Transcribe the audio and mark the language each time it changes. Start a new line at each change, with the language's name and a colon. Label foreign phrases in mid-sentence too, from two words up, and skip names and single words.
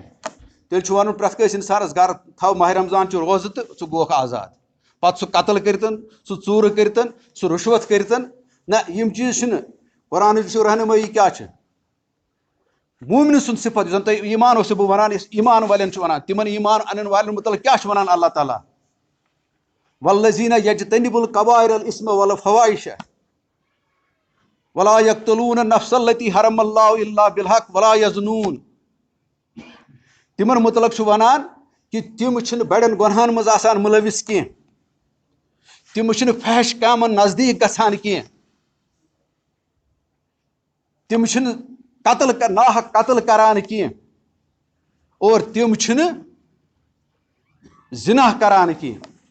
Kashmiri: تیٚلہِ چھُ ونُن پرٛٮ۪تھ کٲنٛسہِ انسانس گرٕ تھاو ماہِ رمضان چہِ روزٕ تہٕ ژٕ گوکھ آزاد. پتہٕ سُہ قتل کٔرتن سُہ ژوٗرٕ کٔرتن سُہ رُشوت کٔرتن نہ یِم چیٖز چھِنہٕ. قرآنٕچ چھُ رہنمٲیی کیاہ چھِ مومنہٕ سُنٛد صفت یُس زن تۄہہِ ایمان اوسو بہٕ ونان یُس ایمان والٮ۪ن چھُ ونان تِمن ایمان انن والٮ۪ن متعلق کیاہ چھُ ونان اللہ تعالیٰ
Arabic: والذین یجتنبوا الکبائر الاسم والفواحش ولا یقتلون النفس التی حرم اللہ الا بالحق ولا یزنون.
Kashmiri: تِمن متعلق چھُ ونان کہ تِم چھِنہٕ بڑٮ۪ن گۄنہن منٛز آسان مُلوث کینٛہہ تِم چھِنہٕ فحش کامن نزدیٖک گژھان کینٛہہ تِم چھِنہٕ ناحق قتل کران کینٛہہ اور تِم چھِنہٕ زِنا کران کینٛہہ.